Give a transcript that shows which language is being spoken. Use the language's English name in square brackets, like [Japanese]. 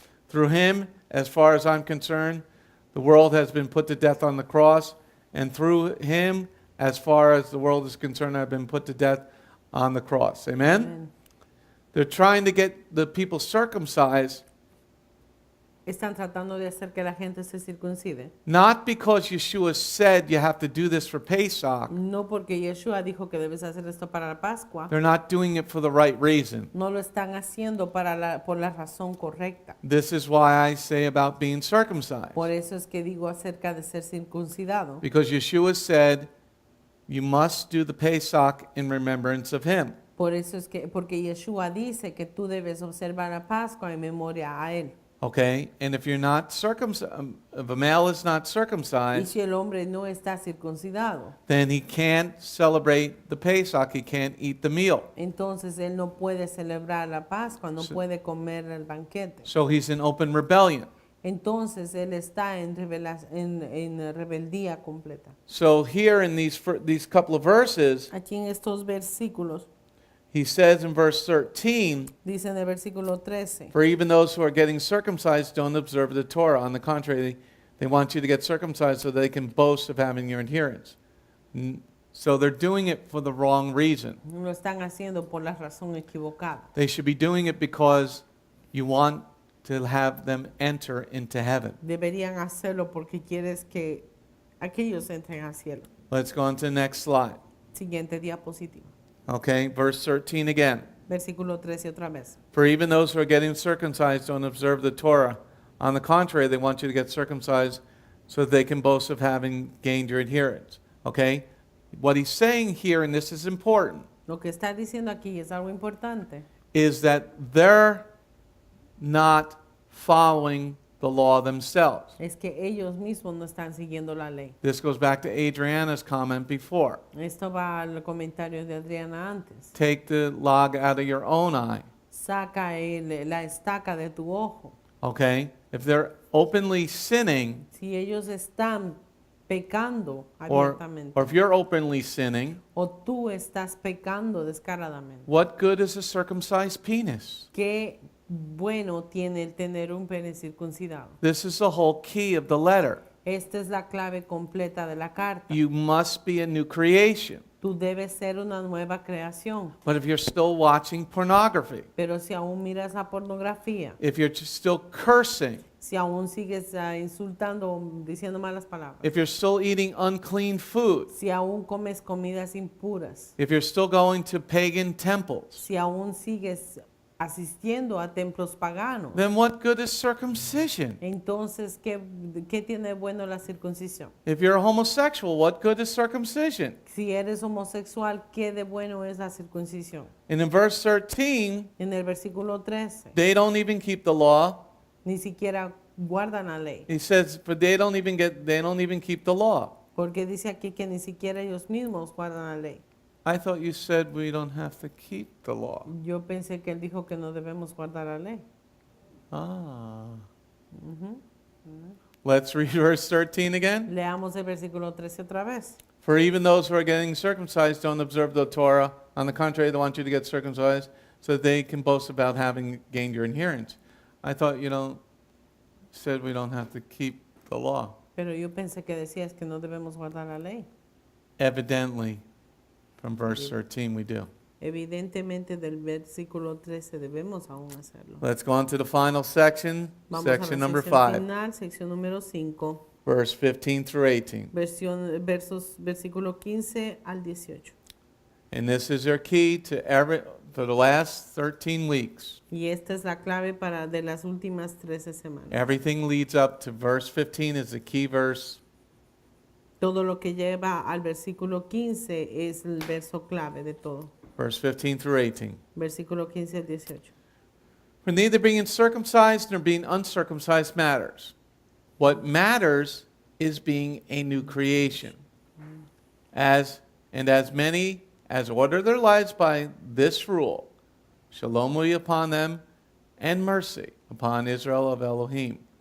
[English] Through him, as far as I'm concerned, the world has been put to death on the cross, and through him, as far as the world is concerned, I've been put to death on the cross. Amen? Amen. They're trying to get the people circumcised, [Spanish] Están tratando de hacer que la gente se circuncide. [English] not because Yeshua said you have to do this for Pesach. [Spanish] No porque Yeshua dijo que debes hacer esto para la Pascua. [English] They're not doing it for the right reason. [Spanish] No lo están haciendo por la razón correcta. [English] This is why I say about being circumcised. [Spanish] Por eso es que digo acerca de ser circuncidado. [English] Because Yeshua said you must do the Pesach in remembrance of him. [Spanish] Por eso es que, porque Yeshua dice que tú debes observar la Pascua en memoria a Él. [English] Okay? And if you're not circumcised, if a male is not [Spanish] Y [English] circumcised, [Spanish] si el hombre no está circuncidado, [English] then he can't celebrate the Pesach. He can't eat the meal. [Spanish] entonces él no puede celebrar la Pascua, no Sí. puede comer el banquete. [English] So he's in open rebellion. [Spanish] Entonces él está en rebeldía completa. [English] So here in these couple of verses, [Spanish] Aquí en estos versículos, [English] he says in verse 13, [Spanish] dice en el versículo 13, [English] for even those who are getting circumcised don't observe the Torah. On the contrary, they want you to get circumcised so they can boast of having your adherence. So they're doing it for the wrong reason. [Spanish] lo están haciendo por la razón equivocada. [English] They should be doing it because you want to have them enter into heaven. [Spanish] Deberían hacerlo porque quieres que aquellos entren al cielo. [English] Let's go on to the next slide. [Spanish] Siguiente diapositiva. [English] Okay, verse 13 again. [Spanish] Versículo 13 otra vez. [English] For even those who are getting circumcised don't observe the Torah. On the contrary, they want you to get circumcised so that they can boast of having gained your adherence. Okay? What he's saying here, and this is important, [Spanish] Lo que está diciendo aquí es algo importante. [English] is that they're not following the law themselves. [Spanish] Es que ellos mismos no están siguiendo la ley. [English] This goes back to Adriana's comment before. [Spanish] Esto va al comentario de Adriana antes. [English] Take the log out of your own eye. [Spanish] Saca la estaca de tu ojo. [English] Okay? If they're openly sinning, [Spanish] Si ellos están pecando [English] or [Spanish] abiertamente, [English] if you're openly sinning, [Spanish] o tú estás pecando descaradamente, [English] what good is a circumcised penis? [Spanish] ¿qué bueno tiene el tener un pene circuncidado? [English] This is the whole key of the letter. [Spanish] Esta es la clave completa de la carta. [English] You must be a new creation. [Spanish] Tú debes ser una nueva creación. [English] But if you're still watching pornography, [Spanish] Pero si aún miras la pornografía, [English] if you're still cursing, [Spanish] si aún sigues insultando o diciendo malas palabras, [English] if you're still eating unclean food, [Spanish] si aún comes comidas impuras, [English] if you're still going to pagan temples, [Spanish] si aún sigues asistiendo a templos paganos, [English] then what good is circumcision? [Spanish] entonces, ¿qué tiene bueno la circuncisión? [English] If you're a homosexual, what good is circumcision? [Spanish] Si eres homosexual, ¿qué de bueno es la circuncisión? [English] And in verse 13, [Spanish] En el versículo 13, [English] they don't even keep the law. [Spanish] ni siquiera guardan la ley. [English] He says, but they don't even keep the law. [Spanish] Porque dice aquí que ni siquiera ellos mismos guardan la ley. [English] I thought you said we don't have to keep the law. [Spanish] Yo pensé que él dijo que no debemos guardar la ley. Ah. [English] Let's read verse 13 again. [Spanish] Leamos el versículo 13 otra vez. [English] For even those who are getting circumcised don't observe the Torah. On the contrary, they want you to get circumcised so that they can boast about having gained your adherence. I thought said we don't have to keep the law. [Spanish] Pero yo pensé que decías que no debemos guardar la ley. [English] Evidently, from verse 13 we do. [Spanish] Evidentemente del versículo 13 debemos aún hacerlo. [English] Let's go on to the final section, [Spanish] Vamos [English] section [Spanish] a la [English] number [Spanish] sección [English] 5, [Spanish] final, sección número 5, [English] verse 15 through 18. [Spanish] Versículo 15 al 18. [English] And this is your key to for the last 13 weeks. [Spanish] Y esta es la clave de las últimas 13 semanas. [English] Everything leads up to verse 15 is the key verse. [Spanish] Todo lo que lleva al versículo 15 es el verso clave de todo. [English] Verse 15 through 18. [Spanish] Versículo 15 al 18. [English] For neither being circumcised nor being uncircumcised matters. What matters is being a new creation. As many as order their lives by this rule, shalom will be upon them, and mercy upon Israel of Elohim.